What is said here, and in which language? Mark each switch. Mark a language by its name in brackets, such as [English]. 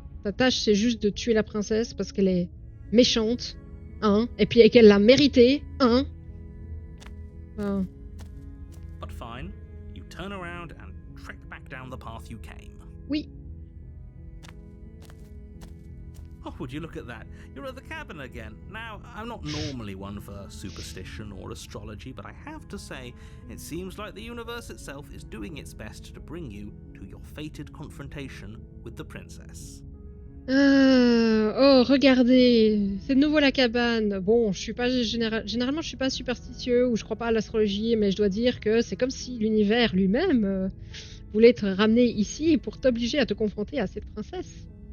[French] Ta tâche, c'est juste de tuer la princesse parce qu'elle est méchante, hein, et puis qu'elle l'a mérité, hein. Enfin... [English] But fine, you turn around and trek back down the path you came. [French] Oui. [English] Oh, would you look at that? You're at the cabin again. Now, I'm not normally one for superstition or astrology, but I have to say, it seems like the universe itself is doing its best to bring you to your fated confrontation with the princess. [French] Oh, regardez, c'est de nouveau la cabane. Bon, je suis pas généralement, je suis pas superstitieux ou je crois pas à l'astrologie, mais je dois dire que c'est comme si l'univers lui-même voulait te ramener ici pour t'obliger à te confronter à cette princesse.